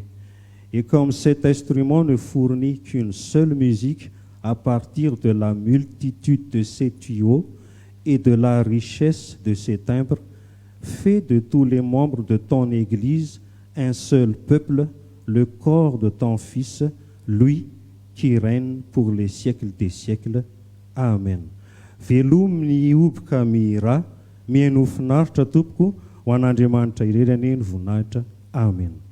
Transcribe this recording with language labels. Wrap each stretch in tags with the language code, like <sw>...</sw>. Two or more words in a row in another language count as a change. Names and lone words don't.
<fr>Et comme cet instrument ne fournit qu'une seule musique à partir de la multitude de ses tuyaux et de la richesse de ses timbres, fais de tous les membres de ton Église un seul peuple, le corps de ton Fils, lui qui règne pour les siècles des siècles. Amen.</fr> <mg>Velominy obika mihira, mihaino finaritra tompoko ho an'Andriamanitra irerany ny voninahitra. Amen.</mg>